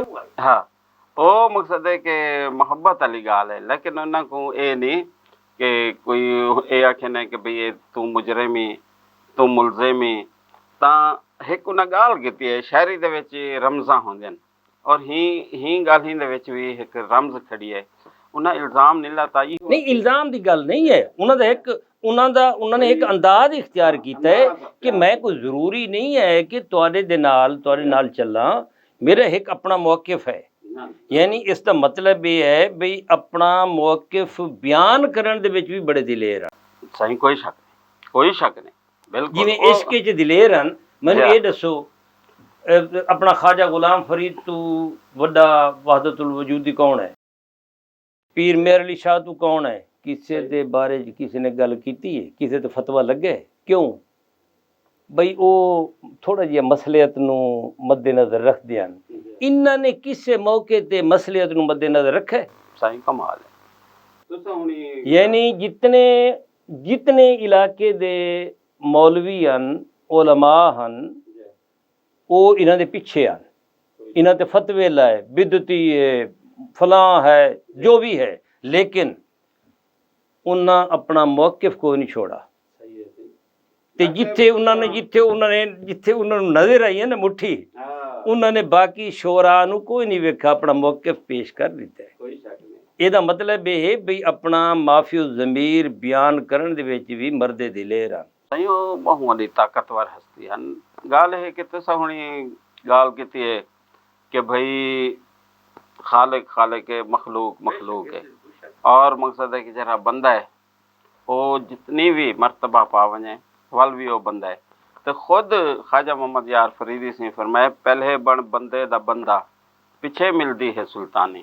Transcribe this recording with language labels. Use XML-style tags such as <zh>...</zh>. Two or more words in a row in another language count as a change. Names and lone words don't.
<pa>ہاں او مقصد ہے کہ محبت والی گال ہے، لیکن انہاں کو یہ نہیں کہ کوئی یہ آکھے نے کہ بھائی تو مجرمی تو ملزمی. تاں ایک انہاں گال کیتی ہے شاعری دے وچ رمزاں ہوندے ن، اور ہی گال ہی دے وچ بھی ایک رمز کھڑی ہے.</pa> <ur>انہیں الزام نہیں لاتا, نہیں الزام کی گل نہیں ہے۔ انہوں نے ایک انداز اختیار کیا ہے کہ میں کوئی ضروری نہیں ہے کہ</ur> <pa>تہاڈے نال چلا,</pa> <ur>میرا ایک اپنا موقف ہے. یعنی اس کا مطلب یہ ہے بئی اپنا موقف بیان کرنے</ur> <pa>دے وچ</pa> <ur>بھی بڑے دلیر ہیں. صحیح کوئی شک نہیں بالکل.</ur> <pa>جویں عشق چ دلیر ہیں، مینوں یہ دسو اپنا خواجہ غلام فرید تو وڈا وحدت الوجودی کون ہے، پیر مہر علی شاہ تو کون ہے، کسی کے بارے کسی نے گل کی ہے، کسی تو فتویٰ لگے کیوں بئی وہ تھوڑا جیہا مصلحت نوں مدنظر رکھدے ہن. انہوں نے کسی موقعے تے مصلحت نوں مدنظر رکھے,</pa> <ur>صحیح کمال ہے.</ur> <pa>یعنی جتنے علاقے دے مولوی ہن، علما ہن, وہ انہوں دے پیچھے آن، انہوں تے فتوے لائے، بدعتی ہے، فلاں ہے، جو بھی ہے، لیکن انہاں اپنا موقف کو نہیں چھوڑا تے جتھے انہوں نے نظر آئی ہے نا مٹھی، انہوں نے باقی شعراء نو کوئی نہیں ویکھا، اپنا موقف پیش کر دیتا ہے۔ یہ دا مطلب یہ ہے بھی اپنا معافی الضمیر بیان کرن دے وچ بھی مرد دلیر آن۔ سائیں بہوں دی طاقتور ہستی ہن۔</pa> <skr>گال ہے کہ تسا ہونی گال کیتی ہے کہ بھئی خالق ہے، مخلوق ہے، اور مقصد ہے کہ جرا بندہ ہے وہ جتنی بھی مرتبہ پا ونجے ول بھی وہ بندہ ہے۔</skr> <pa>تو خود خواجہ محمد یار فریدی سے فرمایا پہلے بن بندے دا بندہ پیچھے ملدی ہے سلطانی۔</pa>